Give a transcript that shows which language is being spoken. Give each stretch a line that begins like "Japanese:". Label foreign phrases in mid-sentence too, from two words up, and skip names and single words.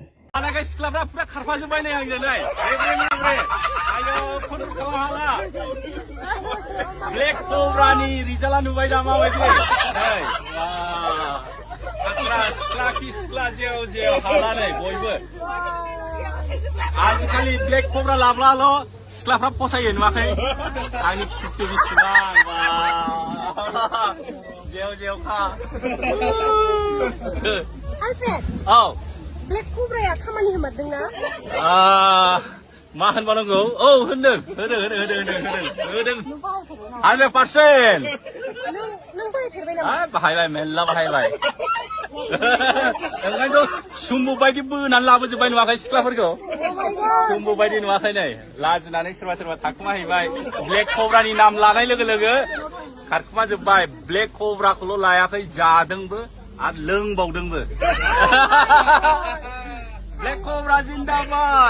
Bodo: लानायखाय सिख्लाफ्रा पुरा खारफाजोब्बाय नै आंजों नै आयो कन्ट्रल खालामनो हाला ब्लेक कब्रानि रिजाल्टआ नुबाय दा माबायदि नै आत्रा सिख्ला खि सिख्ला जेव जेव हाला नै बयबो आजिखालि ब्लेक कब्रा लाब्लाल' सिख्लाफ्रा फसायो नुवाखै आंनि खिथु बेसेबां जेव जेवखा Alfred. औ Black cobra ya खामानि होमारदोंना? मा होनबावनांगौ औ होदों 100% नों बाहायफेरबाय नामा? बाहायबाय मेल्ला बाहायबाय ओंखायनोथ' सुम्बु बायदि बोनानै लाबोजोब्बाय नुवाखै सिख्लाफोरखौ सुम्बु बायदि नुवाखै नै लाजिनानै सोरबा सोरबा थाखुमाहैबाय ब्लेक कब्रानि नाम लानाय लोगो लोगो खारखुमाजोब्बाय ब्लेक कब्राखौल' लायाखै जादोंबो आरो लोंबावदोंबो ब्लेक कब्रा जिन्दाबाद